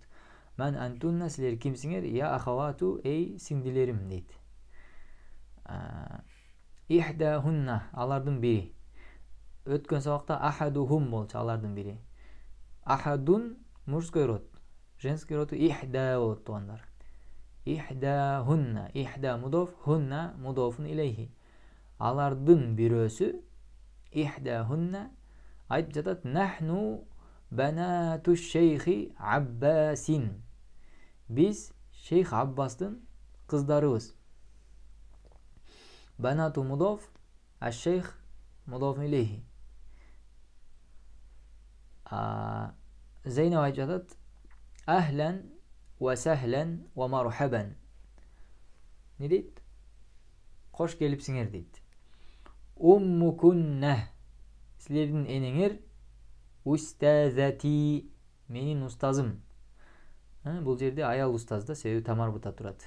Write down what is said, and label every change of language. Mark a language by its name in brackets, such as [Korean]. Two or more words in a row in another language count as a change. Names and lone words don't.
[Kyrgyz] Мен антунна, силер кимсиңер? [Arabic] يا أخوات, [Kyrgyz] эй сиңдилерим дейт. Ихдахунна, алардын бири. Өткөн сабакта ахадухум болчу, алардын бири. Ахадун [Russian] мужской род, женский роду [Kyrgyz] ихда болот туугандар. Ихдахунна, [Arabic] إحدى مضاف، هن مضاف إليه. [Kyrgyz] Алардын бирөөсү, ихдахунна, айтып жатат: [Arabic] نحن بنات شيخ عباس. [Kyrgyz] Биз шейх Аббастын кыздарыбыз. [Arabic] بنات مضاف، الشيخ مضاف إليه. [Kyrgyz] Зейнеп айтып жатат: [Arabic] أهلا وسهلا ومرحبا. [Kyrgyz] Не дейт? Кош келипсиңер дейт. Уммукунна, силердин энеңер устазати, менин устазым. Бул жерде аял устаз да, себеби тамарбута турат.